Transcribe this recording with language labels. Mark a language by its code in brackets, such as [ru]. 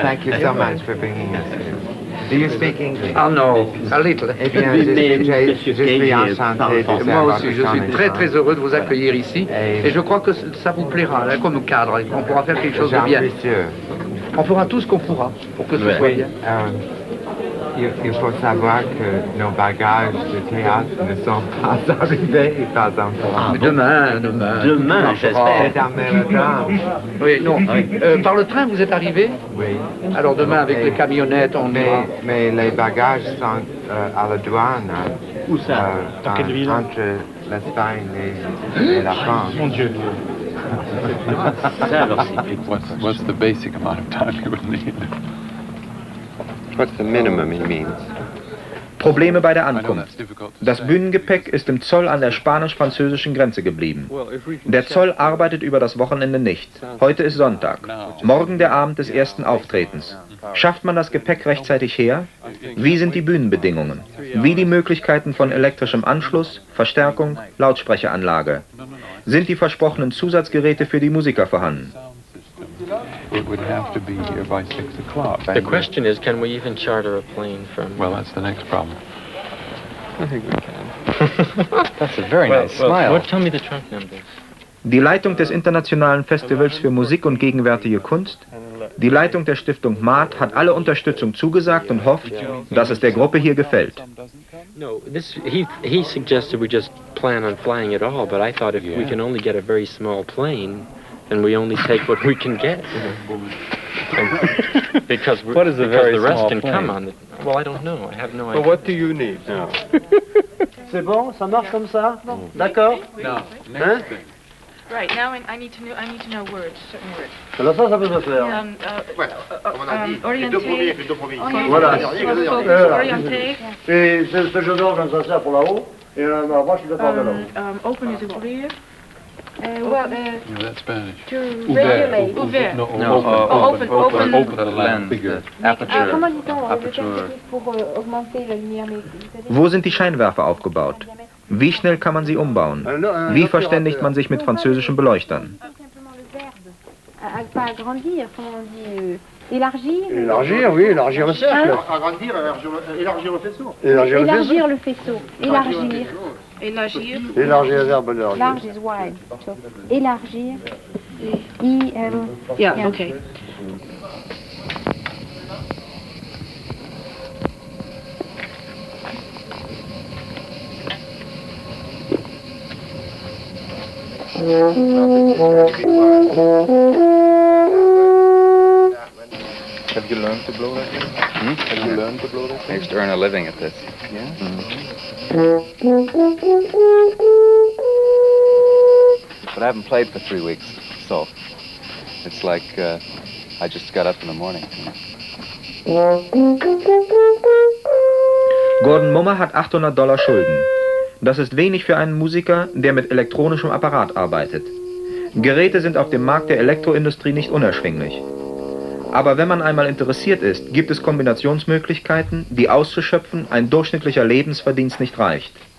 [en] Thank you so much for bringing us here. Do you speak English? Oh no, a little. [fr] Eh bien, je suis enchanté de Moi faire aussi, je votre suis très très heureux de vous accueillir ici et je crois que ça vous plaira, là, comme cadre, et qu'on pourra faire quelque chose de bien. J'en suis sûr. On fera tout ce qu'on pourra pour que ce soit bien. Il faut savoir que nos bagages de théâtre ne sont pas arrivés, pas encore. Demain, j'espère. C'est un mélodrame. Oui, non. Par le train, vous êtes arrivé? Oui. Alors demain, avec les camionnettes, on ira. Mais les bagages sont à la douane. Où ça? Dans quelle ville? Entre l'Espagne et la France. Mon Dieu. Ça, alors, c'est [en] What's the basic amount of time you will need? What's the minimum he means? [de] Probleme bei der Ankunft. Das Bühnengepäck ist im Zoll an der spanisch-französischen Grenze geblieben. Der Zoll arbeitet über das Wochenende nicht. Heute ist Sonntag. Morgen der Abend des ersten Auftretens. Schafft man das Gepäck rechtzeitig her? Wie sind die Bühnenbedingungen? Wie die Möglichkeiten von elektrischem Anschluss, Verstärkung, Lautsprecheranlage? Sind die versprochenen Zusatzgeräte für die Musiker vorhanden? [en] It would have to be here by 6 o'clock. The question is, can we even charter a plane from... Well, that's the next problem. I think we can. That's a very nice smile. Well, tell me the trunk numbers. [de] Die Leitung des Internationalen Festivals für Musik und gegenwärtige Kunst, die Leitung der Stiftung Maat hat alle Unterstützung zugesagt und hofft, dass es der Gruppe hier gefällt. [en] No, he suggested we just plan on flying at all, but I thought if we can only get a very small plane, then we only take what we can get. Because the rest can come on the... Well, I don't know. I have no idea. But what do you need now? [fr] C'est bon, ça marche comme ça? D'accord? [en] No. [fr] Hein? [en] Right, now I need to know words, certain words. [fr] Alors ça peut se faire. Orienté. Voilà. Orienté. Et ce jeu d'orge, ça sert pour là-haut. Et moi, je suis d'accord de là-haut. [en] Open is ouvrir. That's Spanish. To regulate. Ouvert. Open the lens, the aperture. [fr] Comment dit-on pour augmenter la lumière? [de] Wo sind die Scheinwerfer aufgebaut? Wie schnell kann man sie umbauen? Wie verständigt man sich mit französischen Beleuchtern? [fr] Pas agrandir, comment on dit élargir. Élargir, oui, élargir le cercle. Agrandir, élargir le faisceau. Élargir le faisceau. Élargir. Élargir. Élargir le verbe élargir. [en] Large is wide. So, élargir. Yeah, okay. Have you learned to blow that thing? Have you learned to blow that thing? I used to earn a living at this. Yeah? But I haven't played for 3 weeks, so it's like I just got up in the morning. [de] Gordon Mummer hat $800 Schulden. Das ist wenig für einen Musiker, der mit elektronischem Apparat arbeitet. Geräte sind auf dem Markt der Elektroindustrie nicht unerschwinglich. Aber wenn man einmal interessiert ist, gibt es Kombinationsmöglichkeiten, die auszuschöpfen ein durchschnittlicher Lebensverdienst nicht reicht.